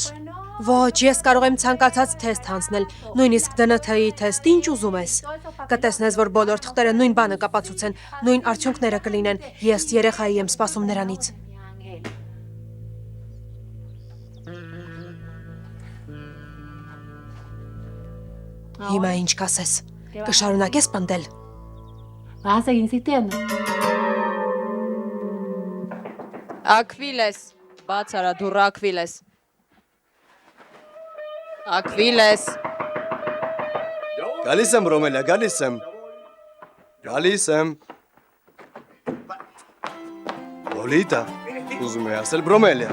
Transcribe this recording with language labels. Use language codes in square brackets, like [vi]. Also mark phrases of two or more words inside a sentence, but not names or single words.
[hy] Ոչ, ես կարող եմ ցանկացած թեստ հանձնել, նույնիսկ ԴՆԹ-ի թեստ, ինչ ուզում ես։ Կտեսնես, որ բոլոր թղթերը նույն բանը կապացուցեն, նույն արդյունքները կլինեն, ես երեխայի եմ սպասում նրանից։ Հիմա ինչ կասես, կշարունակես պնդել։ [es] Vas a seguir insistiendo. [hy] Ակվիլես, բաց արա դուռը Ակվիլես։ Ակվիլես։ Գալիս եմ, Ռոմելիա, գալիս եմ։ Գալիս եմ։ Լոլիտա, ուզում եմ ասել Ռոմելիա։